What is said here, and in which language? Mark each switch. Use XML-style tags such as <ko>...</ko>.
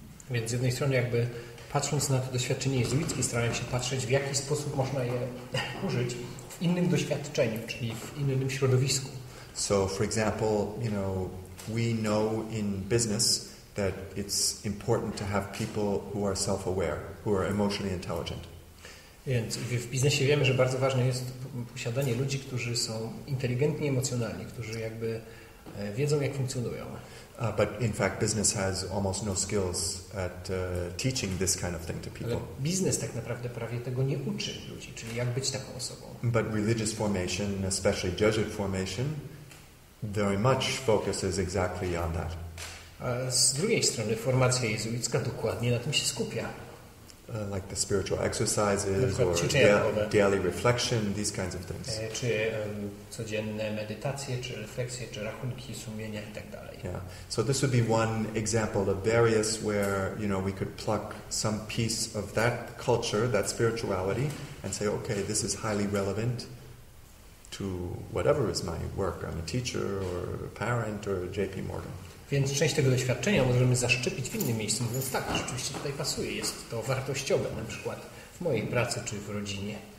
<pl>Więc z jednej strony jakby patrząc na to doświadczenie jezuickie, starałem się patrzeć, w jaki sposób można je użyć w innym doświadczeniu, czyli w innym środowisku.</pl> <en>So, for example, you know, we know in business that it's important to have people who are self-aware, who are emotionally intelligent.</en> <pl>Więc w biznesie wiemy, że bardzo ważne jest posiadanie ludzi, którzy są inteligentni emocjonalnie, którzy jakby wiedzą, jak funkcjonują.</pl> <en>But in fact, business has almost no skills at teaching this kind of thing to people.</en> <pl>Ale biznes tak naprawdę prawie tego nie uczy ludzi, czyli jak być taką osobą.</pl> <en>But religious formation, especially Jesuit formation, very much focuses exactly on that.</en> <pl>A z drugiej strony formacja jezuicka dokładnie na tym się skupia.</pl> <en>Like the spiritual exercises or daily reflection, these kinds of things.</en> <pl>Czy codzienne medytacje, czy refleksje, czy rachunki sumienia i tak dalej.</pl> <en>Yeah. So this would be one example of various where, you know, we could pluck some piece of that culture, that spirituality, and say, okay, this is highly relevant to whatever is my work. I'm a teacher or a parent or JP Morgan.</en> <pl>Więc część tego doświadczenia możemy zaszczepić w innym miejscu, mówiąc tak, rzeczywiście tutaj pasuje, jest to wartościowe, na przykład w mojej pracy czy w rodzinie.</pl>